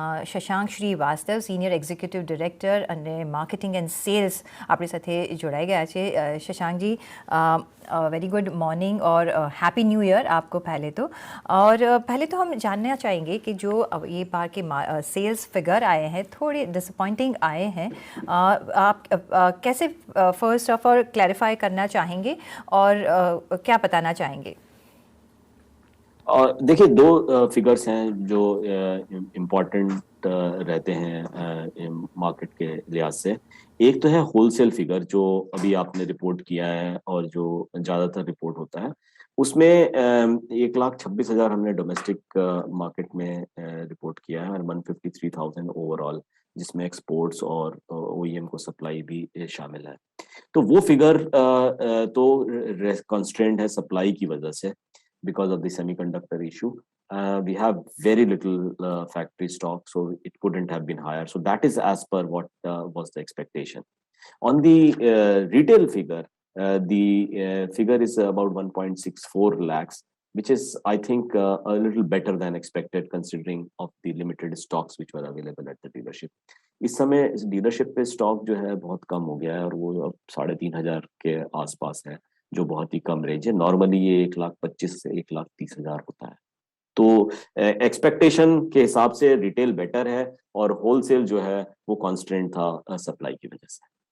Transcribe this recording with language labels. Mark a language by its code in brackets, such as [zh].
[gu] Shashank Srivastava, senior executive director અને marketing and cells આપણી સાથે જોડાઈ ગયા છે. [hi] Shashank ji, very good morning और हैप्पी न्यू ईयर आपको पहले तो. और पहले तो हम जानना चाहेंगे कि जो ये बार के सेल्स फिगर आए हैं थोड़े डिसअपॉइंटिंग आए हैं. आप कैसे फर्स्ट ऑफ ऑल क्लैरिफाई करना चाहेंगे और क्या बताना चाहेंगे? और देखिए, दो फिगर्स हैं जो इम्पोर्टेंट रहते हैं मार्केट के लिहाज से. एक तो है होलसेल फिगर जो अभी आपने रिपोर्ट किया है और जो ज्यादातर रिपोर्ट होता है. उसमें 1,26,000 हमने डोमेस्टिक मार्केट में रिपोर्ट किया है और 153,000 ओवरऑल, जिसमें एक्सपोर्ट्स और ओईएम को सप्लाई भी शामिल है. तो वो फिगर तो कंस्ट्रेंट है सप्लाई की वजह से, [en] because of the semiconductor issue. We have very little factory stock, so it couldn't have been higher. So that is as per what was the expectation. On the retail figure, the figure is about 1.64 lakhs, which is, I think, a little better than expected considering of the limited stocks which were available at the dealership. [hi] इस समय dealership पे stock जो है बहुत कम हो गया है और वो अब 3,500 के आसपास है, जो बहुत ही कम रेंज है. नॉर्मली ये 1,25,000 से 1,30,000 होता है. तो एक्सपेक्टेशन के हिसाब से रिटेल बेटर है और होलसेल जो है वो कांस्टेंट था सप्लाई की वजह से.